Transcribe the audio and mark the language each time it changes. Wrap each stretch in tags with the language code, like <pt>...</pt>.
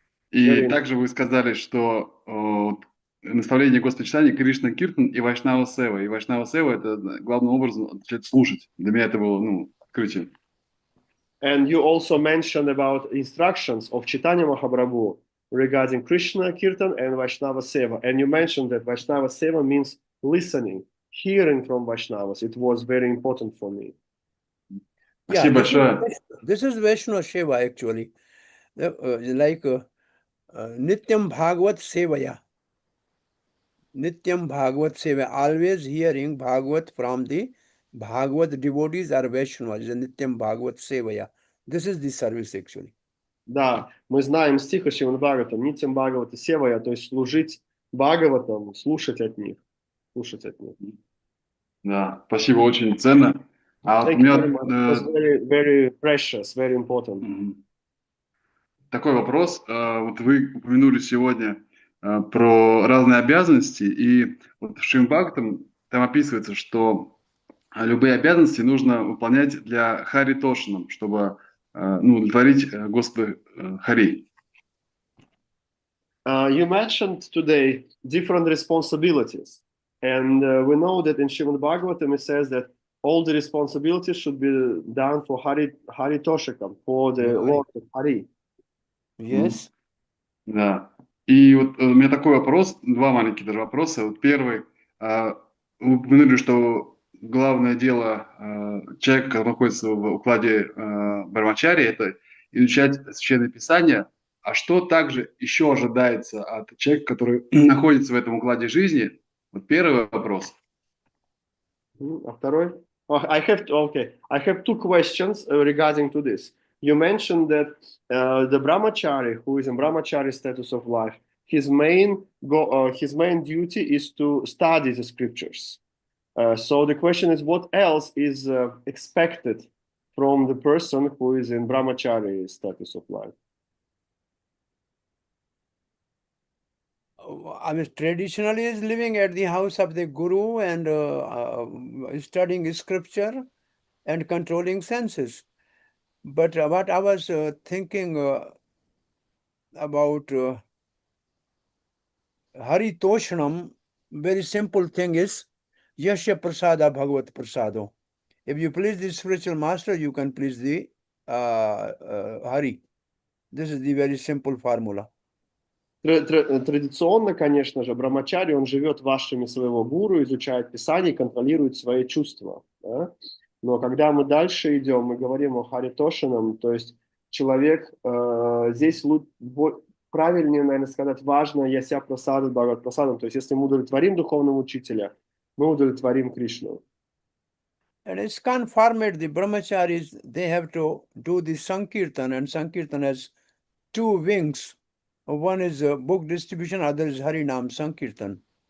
<ru>И также вы сказали, что наставление Господа Кришна Киртан и Вайшнава Сева. И Вайшнава Сева это главным образом означает слушать. Для меня это было открытие.</ru> <en>And you also mentioned about instructions of Chaitanya Mahaprabhu regarding Krishna Kirtan and Vaishnava Seva. And you mentioned that Vaishnava Seva means listening, hearing from Vaishnavas. It was very important for me.</en> <ru>Спасибо большое.</ru> <en>This is Vaishnava Seva actually. Like Nityam Bhagavat Sevaya. Nityam Bhagavat Seva. Always hearing Bhagavat from the Bhagavat devotees are Vaishnavas. Nityam Bhagavat Sevaya. This is the service actually.</en> <ru>Да, мы знаем стих из Шримад Бхагаватам, Нитям Бхагавата Севая, то есть служить Бхагаватам, слушать от них. Слушать от них. Да, спасибо, очень ценно. А вот у</ru> <en>Thank you very</en> <ru>меня</ru> <en>much. It was very, very precious, very important.</en> <ru>такой вопрос. Вот вы упомянули сегодня про разные обязанности, и вот в Шримад-Бхагаватам там описывается, что любые обязанности нужно выполнять для Хари Тошинам, чтобы удовлетворить Господа Хари.</ru> <en>You mentioned today different responsibilities, and we know that in Srimad Bhagavatam it says that all the responsibilities should be done for Hari Toshakam, for the Lord of Hari. Yes.</en> <ru>Да. И вот у меня такой вопрос, два маленьких даже вопроса. Вот первый, вы упомянули, что главное дело человека, который находится в укладе Брамачари, это изучать Священное Писание. А что также еще ожидается от человека, который находится в этом укладе жизни? Вот первый вопрос. А второй?</ru> <en>I have two questions regarding to this. You mentioned that the brahmachari, who is in brahmachari status of life, his main duty is to study the scriptures. So the question is, what else is expected from the person who is in brahmachari status of life? I mean, traditionally is living at the house of the guru and studying scripture and controlling senses. But what I was thinking about Hari Toshanam, very simple thing is Yasya Prasada Bhagavat Prasado. If you please the spiritual master, you can please the Hari. This is the very simple formula.</en> <ru>Традиционно, конечно же, брамачари, он живет вашими своего гуру, изучает Писание, контролирует свои чувства. Да? Но когда мы дальше идем, мы говорим о Харитошином, то есть человек, здесь правильнее, наверное, сказать, важно яся прасада бхагават прасадам, то есть если мы удовлетворим духовного учителя, мы удовлетворим Кришну.</ru> <en>And ISKCON format, the brahmacharis, they have to do the Sankirtan, and Sankirtan has two wings. One is book distribution, other is Harinam Sankirtan.</en>